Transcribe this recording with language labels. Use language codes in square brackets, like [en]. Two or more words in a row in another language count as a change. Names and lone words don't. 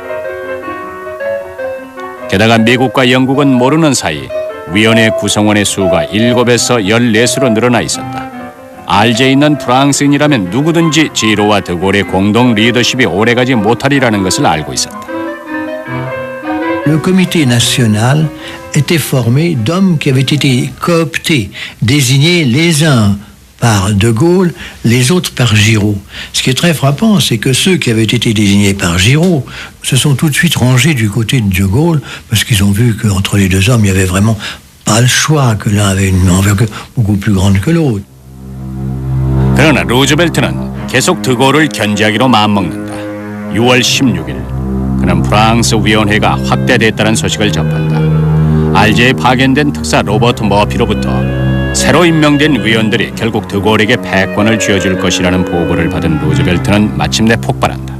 [ko] 게다가 미국과 영국은 모르는 사이 위원회 구성원의 수가 7에서 14수로 늘어나 있었다. 알제에 있는 프랑스인이라면 누구든지 지로와 드골의 공동 리더십이 오래가지 못하리라는 것을 알고 있었다. [fr] Le comité national était formé d'hommes qui avaient été cooptés, désignés les uns par De Gaulle, les autres par Giraud. Ce qui est très frappant, c'est que ceux qui avaient été désignés par Giraud se sont tout de suite rangés du côté de De Gaulle, parce qu'ils ont vu qu'entre les deux hommes, il n'y avait vraiment pas le choix, que l'un avait une envergure beaucoup plus grande que l'autre. [ko] 그러나 루즈벨트는 계속 드골을 견제하기로 마음먹는다. 6월 16일 그는 프랑스 위원회가 확대됐다는 소식을 접한다. 알제에 파견된 특사 로버트 머피로부터 새로 임명된 위원들이 결국 드골에게 패권을 쥐어줄 것이라는 보고를 받은 루즈벨트는 마침내 폭발한다.